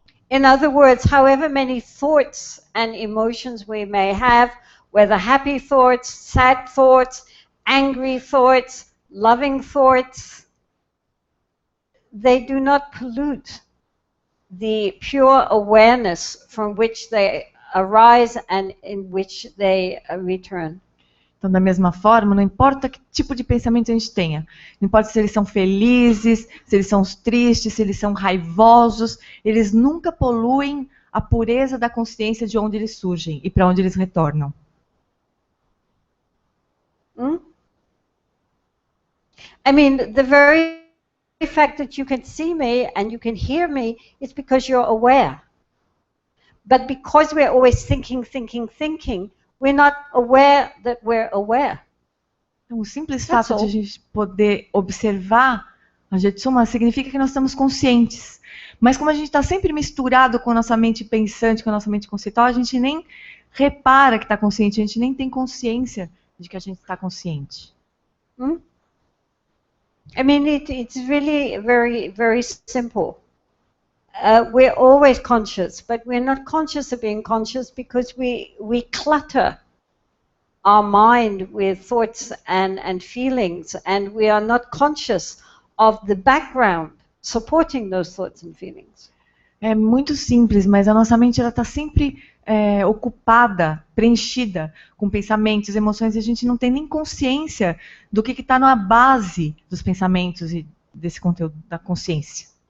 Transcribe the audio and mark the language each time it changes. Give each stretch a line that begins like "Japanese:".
English: In other words, however many thoughts and emotions we may have, whether happy thoughts, sad thoughts, angry thoughts, loving thoughts, they do not pollute the pure awareness from which they arise and in which they return.
Portuguese: Então, da mesma forma, não importa que tipo de pensamento a gente tenha, não importa se eles são felizes, se eles são tristes, se eles são raivosos, eles nunca poluem a pureza da consciência de onde eles surgem e para onde eles retornam.
English: I mean, the very fact that you can see me and you can hear me is because you're aware. But because we're always thinking, we're not aware that we're aware.
Portuguese: Então, o simples fato de a gente poder observar a Jetsunma significa que nós estamos conscientes. Mas como a gente está sempre misturado com a nossa mente pensante, com a nossa mente conceitual, a gente nem repara que está consciente, a gente nem tem consciência de que a gente está consciente.
English: I mean, it's really very, very simple. We're always conscious, but we're not conscious of being conscious because we clutter our mind with thoughts and feelings, and we are not conscious of the background supporting those thoughts and feelings.
Portuguese: É muito simples, mas a nossa mente está sempre ocupada, preenchida com pensamentos, emoções, e a gente não tem nem consciência do que está na base dos pensamentos e desse conteúdo da consciência.